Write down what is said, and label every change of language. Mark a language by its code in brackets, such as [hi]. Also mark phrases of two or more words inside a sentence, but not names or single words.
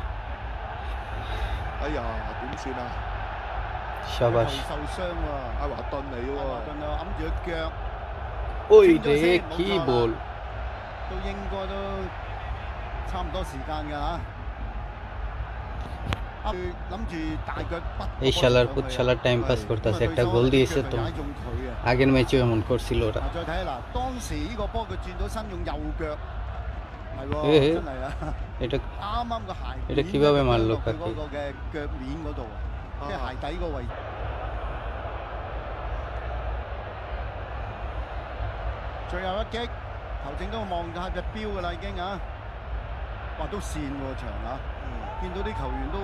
[yue] 哎呀，點算啊？受傷喎，阿華頓嚟喎。華頓啊，揞住個腳。 [bn] ওয়ে রে কি বল [yue] 都應該都差唔多時間㗎嚇。諗住大腳 [bn] এই শালার পুত শালা টাইম পাস করতেছে একটা গোল দিয়েছে তো আগের ম্যাচেও এমন করছিল ওরা [yue] 再睇下嗱，當時呢個波佢轉到身用右腳，係喎，真係啊！ [bn] এটা [yue] 啱個鞋 [bn] এটা কিভাবে মারলো কাকে [yue] 嗰個嘅腳面嗰度，即係鞋底個位置。最後一擊，球證都望下隻錶㗎啦已經啊！哇，都跣喎場啊！見到啲球員都